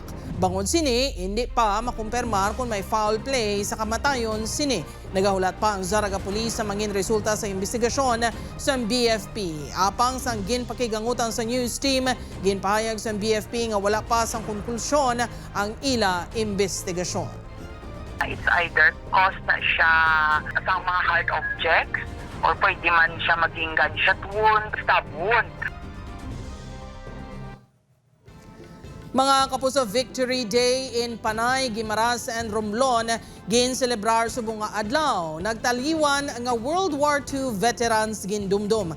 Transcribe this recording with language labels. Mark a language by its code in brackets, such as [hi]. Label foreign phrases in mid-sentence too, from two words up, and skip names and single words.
[hil] Bangod sini, hindi pa makumpirmar kung may foul play sa kamatayon sini. Nagahulat pa ang Zaraga Police sa mangin resulta sa investigasyon sa BFP. Apang sang ginpakigangutan sa news team, ginpahayag sa BFP nga wala pa sang konklusyon ang ila investigasyon. [en] It's either cause [hil] na siya sa mga [en] hard objects [hil] or pwede man siya maging [en] gunshot wound, stab wound. [hil] Mga kapuso, [en] Victory Day in Panay, Guimaras and Romblon [hil] gin celebrar subong nga adlaw. Nagtaliwan nga [en] World War II veterans [hil] gin dumdum.